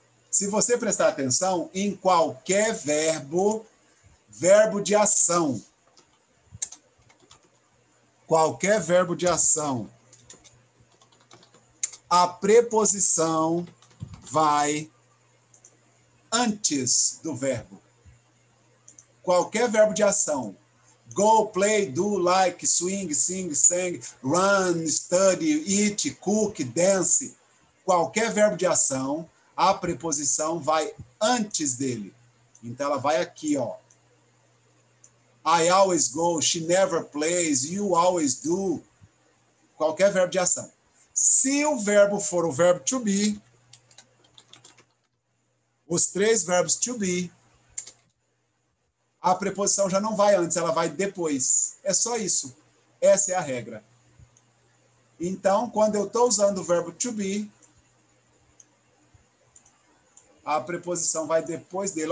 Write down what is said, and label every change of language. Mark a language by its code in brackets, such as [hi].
[pt] Se você prestar atenção, em qualquer verbo, verbo de ação. Qualquer verbo de ação, a preposição vai antes do verbo. Qualquer verbo de ação. [en] Go, play, do, like, swing, sing, sing, run, study, eat, cook, dance. [pt] Qualquer verbo de ação, a preposição vai antes dele. Então, ela vai aqui, ó. [en] I always go, she never plays, you always do. [pt] Qualquer verbo de ação. Se o verbo for o verbo to be, os três verbos to be, a preposição já não vai antes, ela vai depois. É só isso. Essa é a regra. Então, quando eu estou usando o verbo to be, a preposição vai depois dele.